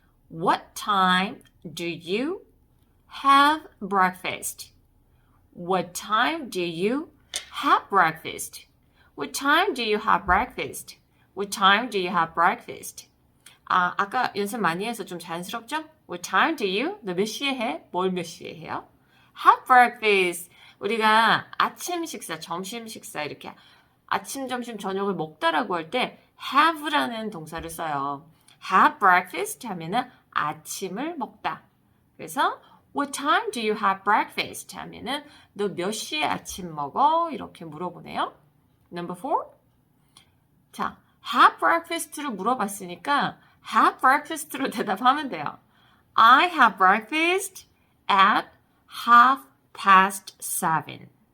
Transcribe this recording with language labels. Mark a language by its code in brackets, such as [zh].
[en] What time do you have breakfast? What time do you have breakfast? What time do you have breakfast? What time do you have breakfast? [ko] 아까 연습 많이 해서 좀 자연스럽죠? [en] What time do you? [ko] 너 몇 시에 해? 뭘 몇 시에 해요? [en] Have breakfast. [ko] 우리가 아침 식사, 점심 식사 이렇게 아침, 점심, 저녁을 먹다라고 할 때 have라는 동사를 써요. [en] Have breakfast [ko] 하면은 아침을 먹다. 그래서 [en] What time do you have breakfast? [ko] 하면은 너 몇 시에 아침 먹어? 이렇게 물어보네요. [en] Number 4. [ko] 자, [en] have breakfast [ko] 로 물어봤으니까 have breakfast로 대답하면 돼요. [en] I have breakfast at 7:30.